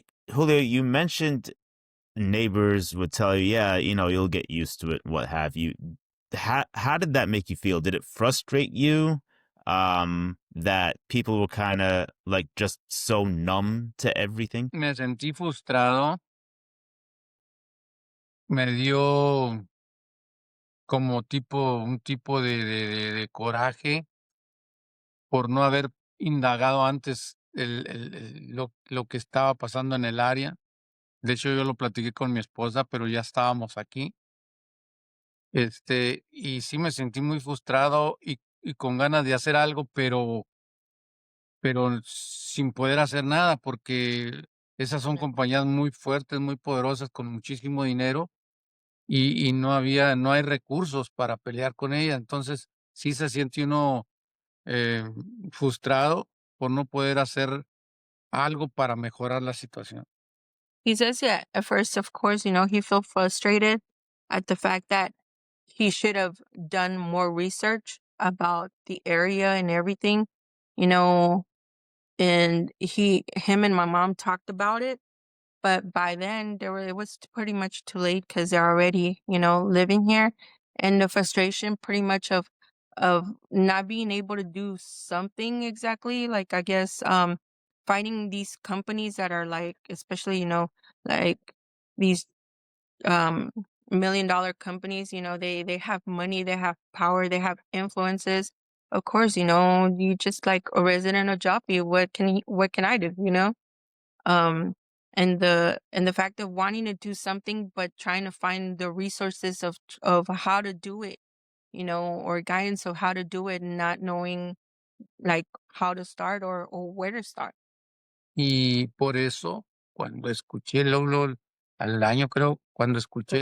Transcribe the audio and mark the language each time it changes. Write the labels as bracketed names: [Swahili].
[English] Julio, you mentioned neighbors would tell you, yeah, you'll get used to it, what have you. How did that make you feel? Did it frustrate you that people were kind of like just so numb to everything? [Spanish] Me sentí frustrado, me dio como un tipo de coraje por no haber indagado antes lo que estaba pasando en el área. De hecho, yo lo platiqué con mi esposa, pero ya estábamos aquí. Y sí me sentí muy frustrado y con ganas de hacer algo, pero sin poder hacer nada, porque esas son compañías muy fuertes, muy poderosas, con muchísimo dinero, y no hay recursos para pelear con ella. Entonces, sí se siente uno eh, frustrado por no poder hacer algo para mejorar la situación. [English] He says, yeah, at first, of course, he felt frustrated at the fact that he should have done more research about the area and everything, you know, and him and my mom talked about it. But by then, it was pretty much too late because they're already, living here, and the frustration pretty much of not being able to do something exactly, like I guess fighting these companies that are like, especially like these um $1 million companies. They have money, they have power, they have influences. Of course, you just like a resident of Joppa. What can I do? um and the fact of wanting to do something but trying to find the resources of how to do it, or guidance of how to do it, and not knowing like how to start or where to start. [Spanish] Y por eso, cuando escuché luego, al año creo, cuando escuché